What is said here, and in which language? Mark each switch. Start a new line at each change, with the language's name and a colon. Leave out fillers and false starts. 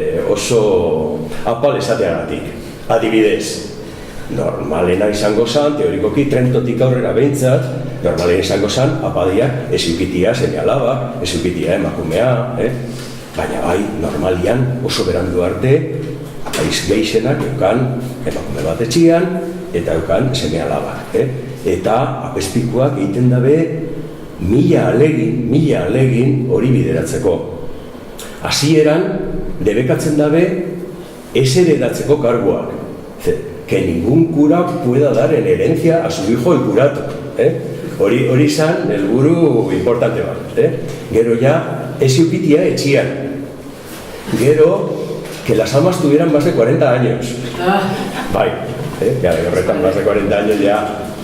Basque: Oso apal esateagatik. Adibidez, normalena izango zan, teorikoki trentotik aurrera behintzat, normalena izango zan, apadiak esiukitia seme alaba, esiukitia emakumea, baina bai, normalian oso berandu arte, apaiz geixenak eukan emakume bat etxian, eta eukan seme alaba. Eta apespikuak egiten dabe mila alegin hori bideratzeko. Hasieran, debekatzen dabe ez heredatzeko karguak.
Spanish: Que ningún cura pueda dar en herencia a su hijo el curato.
Basque: Hori izan helburu importante bat. Gero ya, ez eukitia etxian. Gero,
Spanish: que las amas tuvieran más de 40 años.
Basque: Bai,
Spanish: ya
Basque: horretan
Spanish: más de 40 años ya.